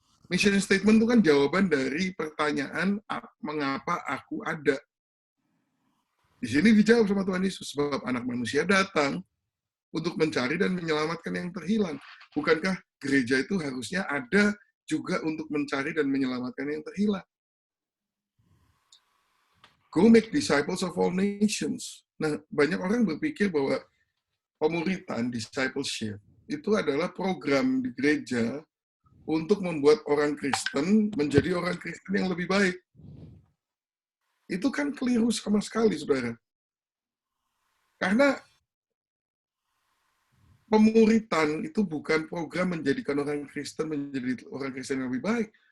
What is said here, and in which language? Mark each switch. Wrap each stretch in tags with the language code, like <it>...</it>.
<id>Mission statement itu kan jawaban dari pertanyaan, mengapa aku ada. Di sini dijawab sama Tuhan Yesus, sebab anak manusia datang untuk mencari dan menyelamatkan yang terhilang. Bukankah gereja itu harusnya ada juga untuk mencari dan menyelamatkan yang terhilang?</id> <en>Go make disciples of all nations.</en> <id>Nah, banyak orang berpikir bahwa pemuritan, discipleship, itu adalah program di gereja untuk membuat orang Kristen menjadi orang Kristen yang lebih baik. Itu kan keliru sama sekali, saudara. Karena pemuritan itu bukan program menjadikan orang Kristen menjadi orang Kristen yang lebih baik.</id>